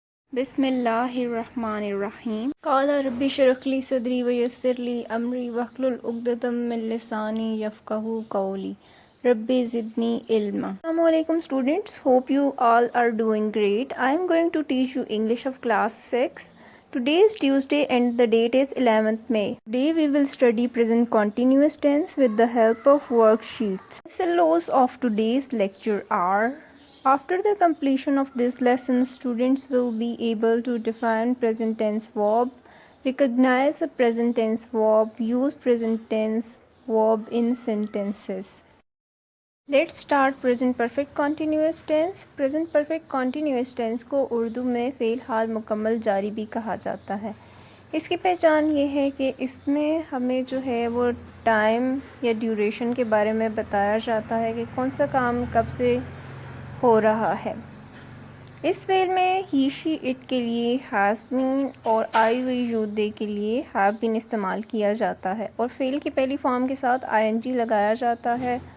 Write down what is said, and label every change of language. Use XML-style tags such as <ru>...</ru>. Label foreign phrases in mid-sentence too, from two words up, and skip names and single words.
<ar>بسم اللہ الرحمن الرحیم قال رب اشرح لی صدری ویسر لی امری واحلل عقدۃ من لسانی یفقہوا قولی رب زدنی علما. السلام علیکم</ar> <en>students, hope you all are doing great. I am going to teach you English of class 6. Today is Tuesday and the date is 11th May. Today we will study present continuous tense with the help of worksheets. Essentials of today's lecture are: after the completion of this lesson, students will be able to define present tense verb, recognize the present tense verb, use present tense verb in sentences. Let's start present perfect continuous tense. Present perfect continuous tense</en> <ur>کو اردو میں فعل حال مکمل جاری بھی کہا جاتا ہے. اس کی پہچان یہ ہے کہ اس میں ہمیں جو ہے وہ ٹائم یا ڈیوریشن کے بارے میں بتایا جاتا ہے کہ کون سا کام کب سے ہو رہا ہے. اس فعل میں</ur> <en>he she it</en> <ur>کے لیے</ur> <en>has been</en> <ur>اور</ur> <en>I we you they</en> <ur>کے لیے</ur> <en>have been</en> <ur>استعمال کیا جاتا ہے اور فعل کی پہلی فارم کے ساتھ</ur> <en>I N G</en> <ur>لگایا جاتا ہے.</ur>